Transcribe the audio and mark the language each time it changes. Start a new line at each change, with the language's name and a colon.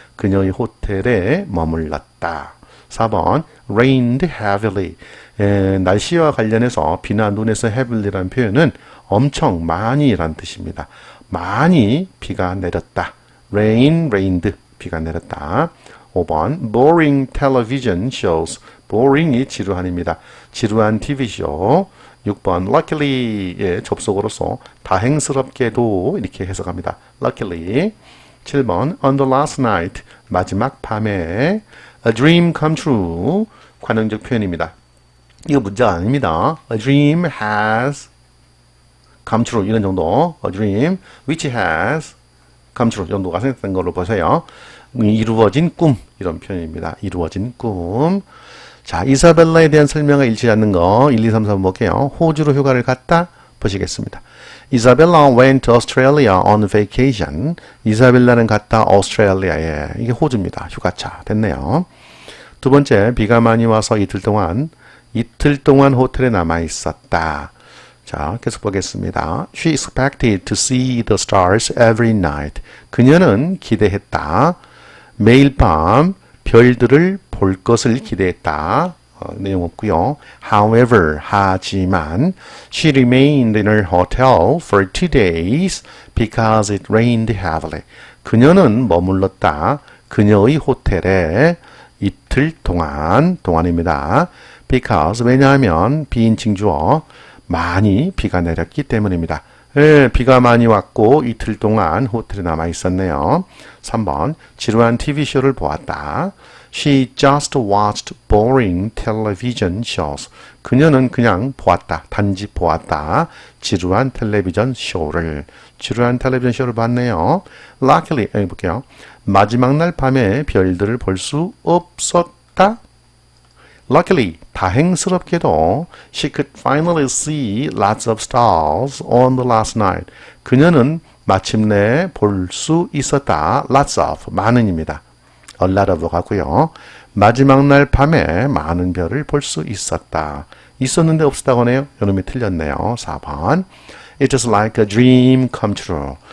Korean: 그녀의 호텔에 머물렀다.
English: 4번, rained heavily.
Korean: 날씨와 관련해서 비나 눈에서 heavily라는 표현은 엄청 많이라는 뜻입니다. 많이 비가 내렸다. rained, 비가 내렸다.
English: 5번, boring television shows.
Korean: boring이 지루한입니다. 지루한 TV쇼. 6번, luckily의 접속어로서 다행스럽게도 이렇게 해석합니다.
English: luckily. 7번, on the last night.
Korean: 마지막 밤에.
English: A dream come true.
Korean: 관용적 표현입니다. 이거 문제가 아닙니다.
English: A dream has come true.
Korean: 이런 정도.
English: A dream which has come true.
Korean: 정도가 생각된 걸로 보세요. 이루어진 꿈. 이런 표현입니다. 이루어진 꿈. 자, 이사벨라에 대한 설명과 일치하지 않는 거 1, 2, 3, 4번 볼게요. 호주로 휴가를 갔다 보시겠습니다.
English: Isabella went to Australia on vacation.
Korean: 이사벨라는 갔다 오스트레일리아에. 이게 호주입니다. 휴가차. 됐네요. 두 번째, 비가 많이 와서 이틀 동안 호텔에 남아 있었다. 자, 계속 보겠습니다.
English: She expected to see the stars every night.
Korean: 그녀는 기대했다. 매일 밤 별들을 볼 것을 기대했다. 내용 없고요.
English: However,
Korean: 하지만
English: she remained in her hotel for 2 days because it rained heavily.
Korean: 그녀는 머물렀다. 그녀의 호텔에 이틀 동안입니다. Because, 왜냐하면 비인칭 주어 많이 비가 내렸기 때문입니다. 비가 많이 왔고 이틀 동안 호텔에 남아 있었네요. 3번, 지루한 TV쇼를 보았다.
English: She just watched boring television shows.
Korean: 그녀는 그냥 보았다. 단지 보았다. 지루한 텔레비전 쇼를 봤네요. Luckily, 여기 볼게요. 마지막 날 밤에 별들을 볼 수 없었다.
English: Luckily,
Korean: 다행스럽게도
English: she could finally see lots of stars on the last night.
Korean: 그녀는 마침내 볼 수 있었다. Lots of, 많은입니다. A lot of 같고요. 마지막 날 밤에 많은 별을 볼 수 있었다. 있었는데 없었다고 하네요. 요놈이 틀렸네요. 4번.
English: It was like a dream come true.